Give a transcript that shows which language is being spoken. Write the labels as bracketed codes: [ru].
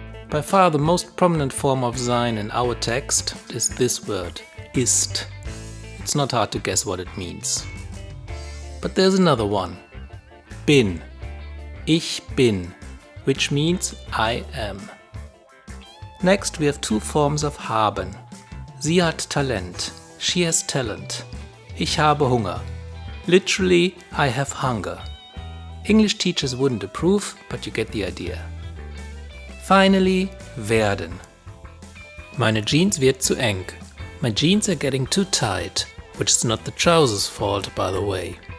[en] By far the most prominent form of sein in our text is this word, ist. It's not hard to guess what it means. But there's another one, bin. [de] Ich bin, [en] which means I am. Next we have 2 forms of haben. [de] Sie hat Talent, [en] she has talent. [de] Ich habe Hunger. [en] Literally, I have hunger. English teachers wouldn't approve, but you get the idea. [de] Finally, werden. Meine Jeans wird zu eng. [en] My jeans are getting too tight, which is not the trousers' fault, by the way.